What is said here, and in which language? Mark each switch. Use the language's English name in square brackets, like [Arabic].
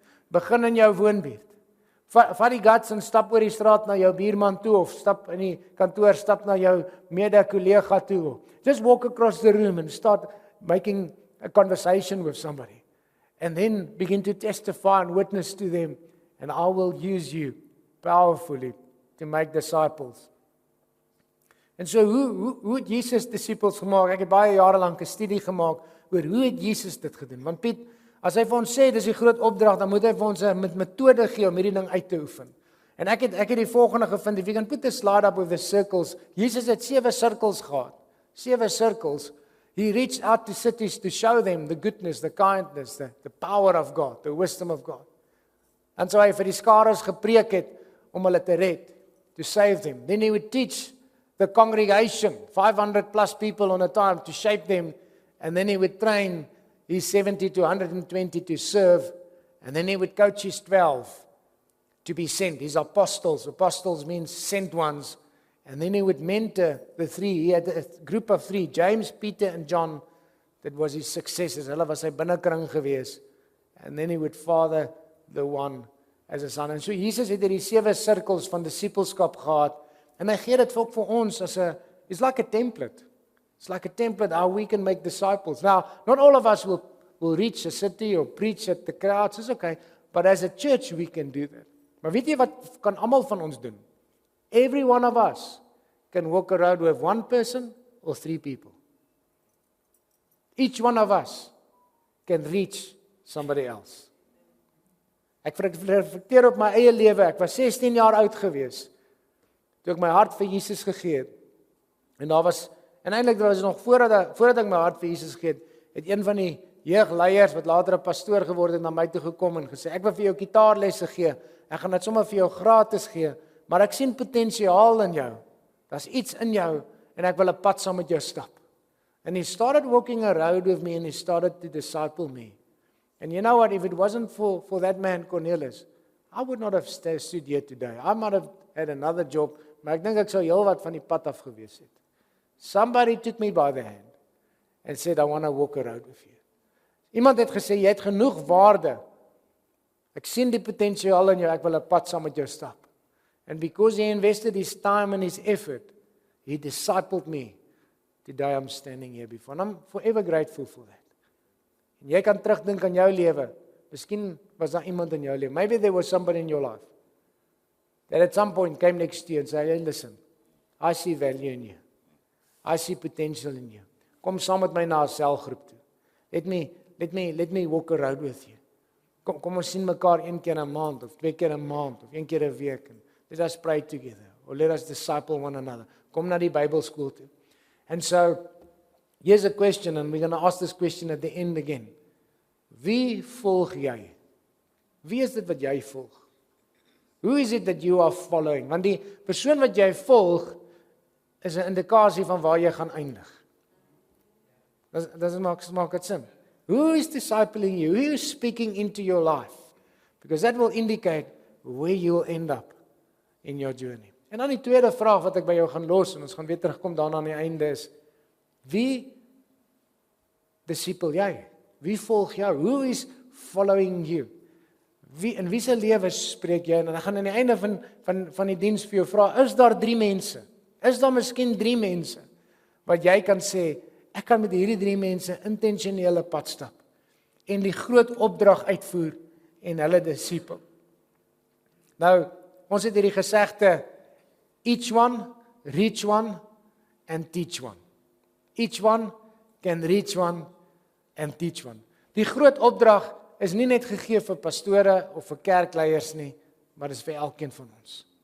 [Afrikaans] Begin in jou woonbuurt. Vat die guts en stap oor die straat na jou buurman toe, of stap in die kantoor, stap na jou mede-kollega toe. [English] Just walk across the room and start making a conversation with somebody. And then begin to testify and witness to them. And I will use you powerfully to make disciples. [Afrikaans] En so hoe het Jesus disippels gemaak? Ek het baie jare lank 'n studie gemaak oor hoe het Jesus dit gedoen. Want Piet, as hy vir ons sê dis die groot opdrag, dan moet hy vir ons 'n metode gee om hierdie ding uit te oefen. En ek het die volgende gevind. [English] If you can put the slide up with the circles. [Afrikaans] Jesus het 7 sirkels gehad. [English] 7 circles. He reached out to cities to show them the goodness, the kindness, the power of God, the wisdom of God. [Afrikaans] En so hy vir die skares gepreek het om hulle te red, [English] to save them. Then he would teach the congregation, 500 plus people on a time, to shape them. And then he would train his 70 to 120 to serve. And then he would coach his 12 to be sent, his apostles. Apostles means sent ones. And then he would mentor the 3. He had a group of 3, James, Peter and John. That was his successors. [Afrikaans] Hulle was sy binnekring gewees. [English] And then he would father the one as a son. [Afrikaans] En so Jesus het hierdie 7 sirkels van disippelskap gehad. En hy gee dit ook vir ons as [English] it's like a template. It's like a template how we can make disciples. Now, not all of us will reach a city or preach at the crowds. It's okay. But as a church we can do that. [Afrikaans] Maar weet jy wat kan almal van ons doen? [English] Every one of us can walk around with 1 person or 3 people. Each one of us can reach somebody else. [Afrikaans] Ek reflekteer op my eie lewe. Ek was 16 jaar oud gewees toe ek my hart vir Jesus gegee het. En eintlik was dit nog voordat ek my hart vir Jesus gegee het een van die jeugleiers wat later 'n pastoor geword het na my toe gekom en gesê ek wil vir jou gitaarlesse gee. Ek gaan dit sommer vir jou gratis gee, maar ek sien potensiaal in jou. Daar's iets in jou en ek wil 'n pad saam met jou stap. [English] And he started walking around with me and he started to disciple me. And you know what, if it wasn't for that man Cornelius, I would not have stood here today. I might have had another job, [Afrikaans] maar ek dink ek sou heel wat van die pad af gewees het. [English] Somebody took me by the hand and said, I want to walk around with you. [Afrikaans] Iemand het gesê, jy het genoeg waarde. Ek sien die potensiaal in jou, ek wil 'n pad saam met jou stap. [English] And because he invested his time and his effort, he discipled me. Today I'm standing here before. And I'm forever grateful for that. [Afrikaans] En jy kan terugdink aan jou lewe. Miskien was daar iemand in jou lewe. [English] Maybe there was somebody in your life that at some point came next to you and said, hey, listen, I see value in you. I see potential in you. [Afrikaans] Kom saam met my na 'n selgroep toe. [English] Let me walk around with you. [Afrikaans] Kom ons sien mekaar een keer 'n maand of 2 keer 'n maand of 1 keer 'n week. [English] Let us pray together or let us disciple one another. [Afrikaans] Kom na die Bybelskool toe. [English] And so here's a question and we're going to ask this question at the end again. [Afrikaans] Wie volg jy? Wie is dit wat jy volg? [English] Who is it that you are following? [Afrikaans] Want die persoon wat jy volg is 'n indikasie van waar jy gaan eindig. [English] Doesn't make it sin. Who is discipling you? Who is speaking into your life? Because that will indicate where you will end up in your journey. [Afrikaans] En dan die tweede vraag wat ek by jou gaan los en ons gaan weer terugkom daarna aan die einde is: wie disipel jy? Wie volg jou? [English] Who is following you? [Afrikaans] In wie se lewe spreek jy? En dan gaan aan die einde van die diens vir jou vra, is daar 3 mense? Is daar miskien 3 mense wat jy kan sê, ek kan met hierdie 3 mense intentionele pad stap en die groot opdrag uitvoer en hulle disipel. Nou, ons het hierdie gesegde, [English] each one, reach one and teach one. Each one can reach one and teach one. [Afrikaans] Die groot opdrag is nie net gegee vir pastore of vir kerkleiers nie, maar dis vir elkeen van ons.